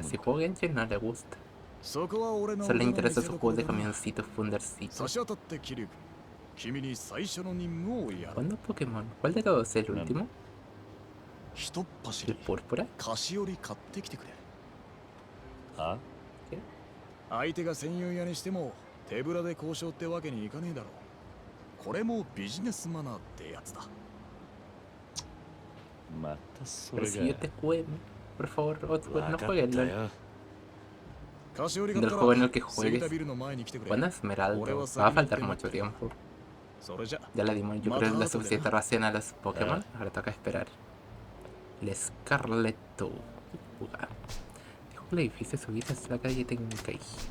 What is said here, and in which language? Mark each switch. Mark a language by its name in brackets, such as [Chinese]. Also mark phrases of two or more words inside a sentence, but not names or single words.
[Spanish] Si juego Genshin, no le gusta. Solo le interesa sus juegos de camioncitos fundercitos. ¿Cuándo Pokémon? ¿Cuál de todos? ¿El último? ¿El púrpura? ¿Ah? ¿Qué? [Japanese] 相手が戦友屋にしても手ぶらで交渉ってわけにいかねえだろう。これもビジネスマナーってやつだ。またそ [Spanish] Pero [Japanese] れ [Spanish] si yo [Japanese] が [Spanish] te cuemo, por favor, no [Japanese] わか [Spanish] juegues [Japanese] った [Spanish] LOL. [Japanese] よ。 [Spanish] Del juego en el que juegues. ¿Cuándo Esmeralda? Va a faltar mucho tiempo. Ya le dimos, yo creo, la suficiente ración a los Pokémon. Ahora toca esperar. El Scarletto. Dijo que el edificio se ubica en la calle Tenkei.